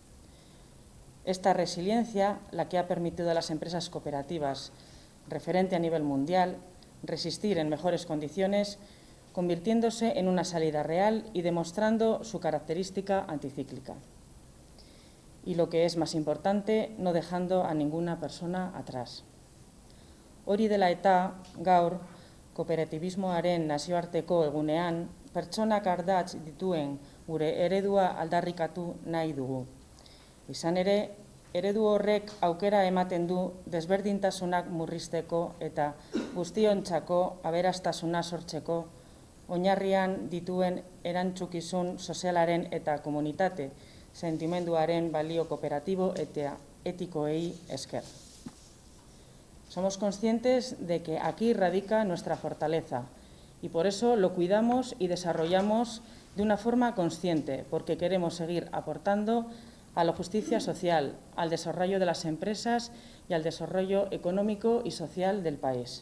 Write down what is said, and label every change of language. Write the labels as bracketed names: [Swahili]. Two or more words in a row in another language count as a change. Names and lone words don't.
[Spanish] Esta resiliencia, la que ha permitido a las empresas cooperativas, referente a nivel mundial, resistir en mejores condiciones, convirtiéndose en una salida real y demostrando su característica anticíclica. Y lo que es más importante, no dejando a ninguna persona atrás. [Basque] Hori dela eta, gaur, kooperatibismoaren nazioarteko egunean, pertsonak ardatz dituen gure eredua aldarrikatu nahi dugu. Izan ere, eredu horrek aukera ematen du desberdintasunak murrizteko eta guztiontzako aberastasuna sortzeko, oinarrian dituen erantzukizun sozialaren eta komunitate sentimenduaren balio kooperatibo eta etikoei esker. [Spanish] Somos conscientes de que aquí radica nuestra fortaleza y por eso lo cuidamos y desarrollamos de una forma consciente, porque queremos seguir aportando a la justicia social, al desarrollo de las empresas y al desarrollo económico y social del país.